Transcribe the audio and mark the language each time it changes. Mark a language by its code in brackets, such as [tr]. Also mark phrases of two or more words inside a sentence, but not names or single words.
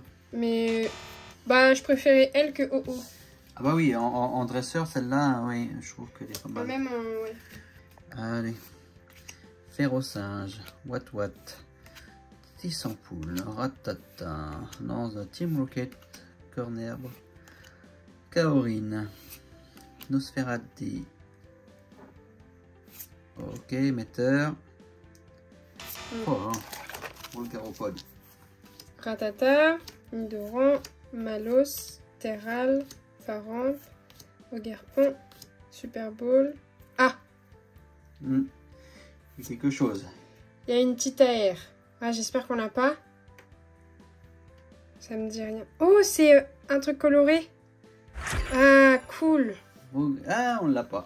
[fr] Mais, bah, je préférais elle que Oh. Ah bah oui, en dresseur, celle-là, oui, je trouve qu'elle est pas mal. Même en... Ouais. Allez. Ferrosinge, What, Tissampoule, Ratata, Lance de Team Rocket, Cornerbe, Kaorine, Nosferati. Ok, émetteur. Oh, Volcaropode. Ratata, Nidoran, Malos, Terral, Faramp, Ogerpon, Super Bowl. Ah, C'est quelque chose. il y a une petite AR. Ah, j'espère qu'on l'a pas. Ça me dit rien. Oh, c'est un truc coloré. Ah, cool. Ah, on l'a pas.